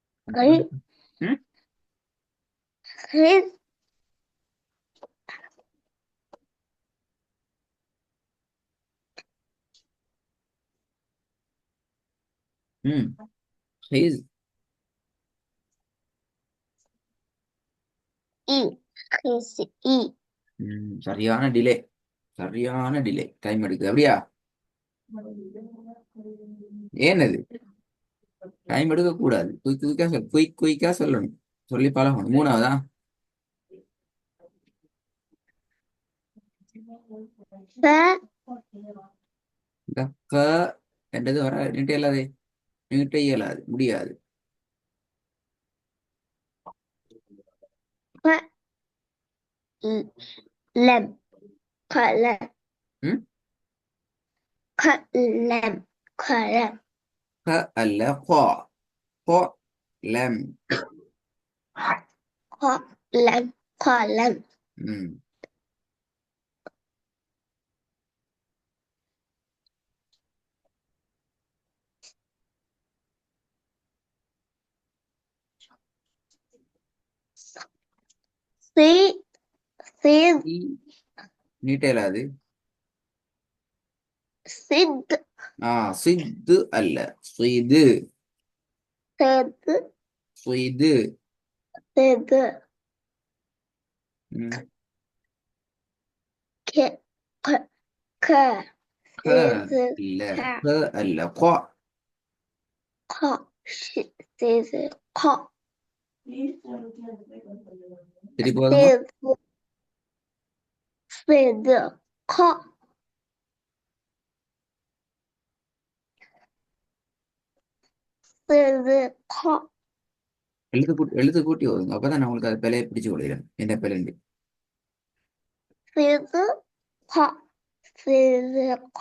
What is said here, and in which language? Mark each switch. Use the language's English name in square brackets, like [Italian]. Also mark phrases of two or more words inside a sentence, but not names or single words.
[Arabic] غي ம் غير ம் ஹிஸ் إي خيس إي [Tamil] சரியான டிலே. சரியான டிலே. டைம் எடுக்குது அப்படியா? ஏன் அது டைம் எடுக்க கூடாது? குயிக் குயிக்கா சொல், குயிக் குயிக்கா சொல்லணும். சொல்லி பழகணும். மூணாவதா? [Arabic] ف [Tamil] இந்த க என்றது வர நீட்ட இயலாது. நீட்ட இயலாது, முடியாது. [Arabic] ق لم قلم ம் قلم قلم [Tamil] க அல்ல கா. கா லம். [Arabic] قلم قلم ம் صي صيد [Tamil] நீட்ட இயலாது. [Arabic] صد [Tamil] சித்து அல்ல, சுய்து. [Arabic] صيد [Tamil] சுய்து. [Arabic] صيد ம் ك ق ك [Tamil] க [Arabic] صيد [Tamil] இல்ல, [Arabic] ك [Tamil] க அல்ல, கா. [Arabic] ق صيد ق [Tamil] திருப்பி போதுங்க. صيد صيد ق صيد ق எழுத்து கூட்டி வருங்க. அப்பதான் நான் உங்களுக்கு அது பிழையை பிடிச்சு கொள்கிறேன். என்ன பிழைண்டு? [Arabic] صيد ق صيد ق